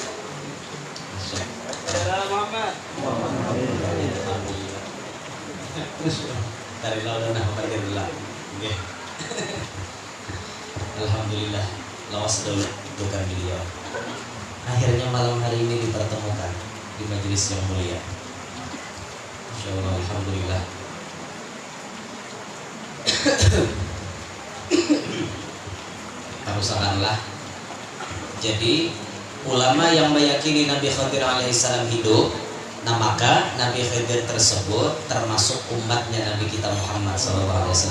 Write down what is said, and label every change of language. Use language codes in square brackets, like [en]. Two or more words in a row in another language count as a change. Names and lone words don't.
[id] Muhammad. Dari lawan nah pakai dulu. Nggih. [bjn] Alhamdulillah lawas dulu bukan beliau. [id] Akhirnya malam hari ini dipertemukan di majelis yang mulia. [ar] إن شاء الله الحمد لله. [bjn] Tarusanlah. [id] Jadi ulama yang meyakini Nabi Khadir alaihissalam hidup, nah maka Nabi Khadir tersebut termasuk umatnya Nabi kita Muhammad SAW.